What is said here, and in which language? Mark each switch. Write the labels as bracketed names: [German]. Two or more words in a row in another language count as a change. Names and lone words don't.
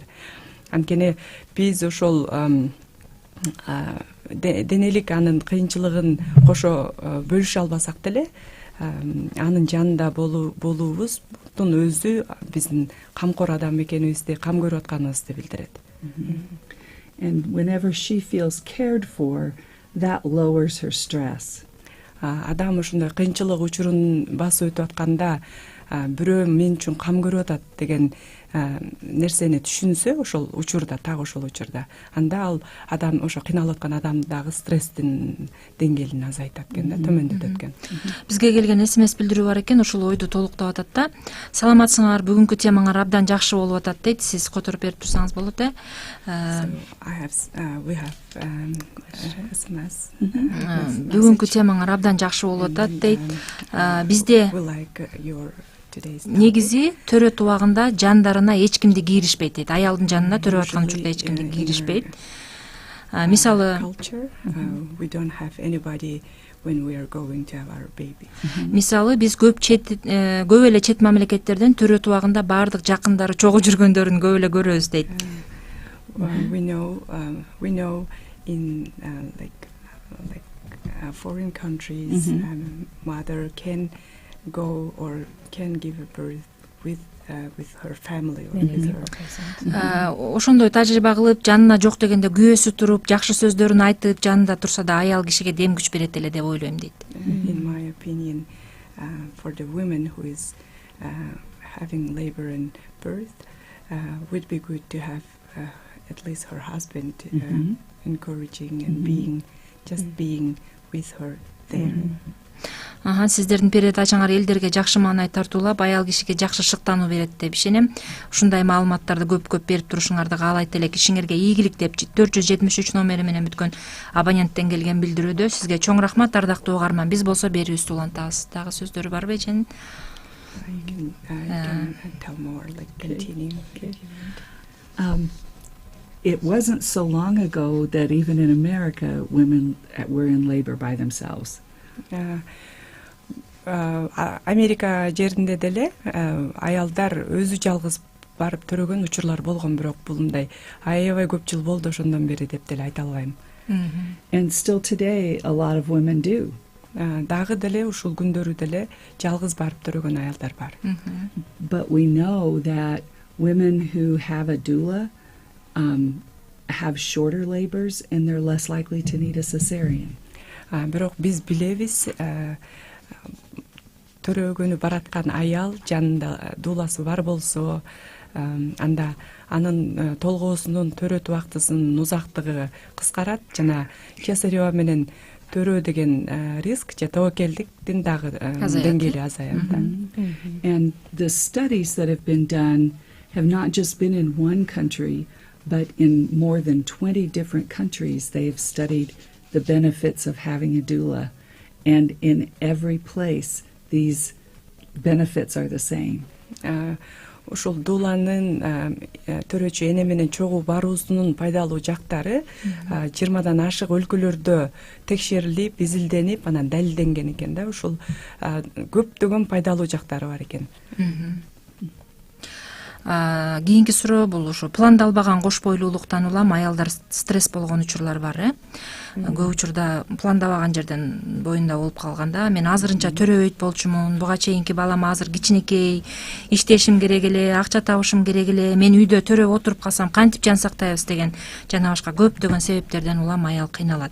[Kyrgyz] Анткени биз ошол денелик анын кыйынчылыгын кошо бөлүшө албасак деле, анын жанында болуубуздун өзү биздин камкор адам экенибизди, кам көрүп атканыбызды билдирет. [English] And whenever she feels cared for, that lowers her stress. [Kyrgyz] Адам ушундай кыйынчылык учурун басып өтүп атканда, бирөө мен үчүн кам көрүп атат деген нерсени түшүнсө, ошол учурда, так ошол учурда, анда ал адам, ошо кыйналып аткан адамдагы стресстин деңгээлин азайтат экен да, төмөндөтөт экен. Бизге келген SMS билдирүү бар экен, ушул ойду толуктап атат да. Саламатсыңар, бүгүнкү темаңар абдан жакшы болуп атат дейт. Сиз которуп берип турсаңыз болот э. [English] We have SMS. [Kyrgyz] Бүгүнкү темаңар абдан жакшы болуп атат дейт. Бизде негизи төрөт убагында жандарына эч кимди киришпейт дейт. Аялдын жанына төрөп аткан учурда эч кимди киришпейт. Мисалы, мисалы биз көп эле чет мамлекеттерден төрөт убагында баардык жакындары чогуу жүргөндөрүн көп эле көрөбүз дейт. [English] We know in foreign countries, mother can go or can give a birth with her family or with her. [Kyrgyz] Ошондой тажрыйба кылып, жанына жок дегенде күйөөсү туруп, жакшы сөздөрүн айтып, жанында турса да аял кишиге дем күч берет эле деп ойлойм дейт. [English] In my opinion, for the woman who is having labor and birth, would be good to have at least her husband encouraging and being with her there. [Kyrgyz] Сиздердин передачаңар элдерге жакшы маанай тартуулап, аял кишиге жакшы шыктануу берет деп ишенем. Ушундай маалыматтарды көп берип турушуңарды каалайт элек. Ишиңерге ийгилик деп 473 номери менен бүткөн абоненттен келген билдирүүдө. Сизге чоң рахмат, ардактуу угарман. Биз болсо берүүбүздү улантабыз. Дагы сөздөрү барбы эженин? [English] You can tell more, like continue. It wasn't so long ago that even in America, women were in labor by themselves. [Kyrgyz] Америка жеринде деле аялдар өзү жалгыз барып төрөгөн учурлар болгон, бирок бул мындай аябай көп жыл болду ошондон бери деп деле айта албайм. [English] And still today a lot of women do. [Kyrgyz] Дагы деле ушул күндөрү деле жалгыз барып төрөгөн аялдар бар. [English] But we know that women who have a doula have shorter labors and they're less likely to need a cesarean. [Kyrgyz] Бирок биз билебиз, төрөгөнү бараткан аял жанында дууласы бар болсо, анда анын толгоосунун төрөт убактысынын узактыгы кыскарат жана кесарева менен төрөө деген риск же тобокелдиктин дагы деңгээли азаят. [English] And the studies that have been done have not just been in one country, but in more than 20 different countries. They've studied the benefits of having a doula, and in every place these benefits are the same. [Kyrgyz] Ушул дууланын төрөөчү эне менен чогуу баруусунун пайдалуу жактары 20дан ашык өлкөлөрдө текшерилип, изилденип, анан далилденген экен да. Ушул көптөгөн пайдалуу жактары бар экен. Кийинки суроо бул ушу пландалбаган кош бойлуулуктан улам аялдар стресс болгон учурлар бар, Көп учурда пландабаган жерден боюнда болуп калганда, мен азырынча төрөбөйт болчумун, буга чейинки балам азыр кичинекей, иштешим керек эле, акча табышым керек эле, мен үйдө төрөп отуруп калсам кантип жан сактайбыз деген жана башка көптөгөн себептерден улам аял кыйналат.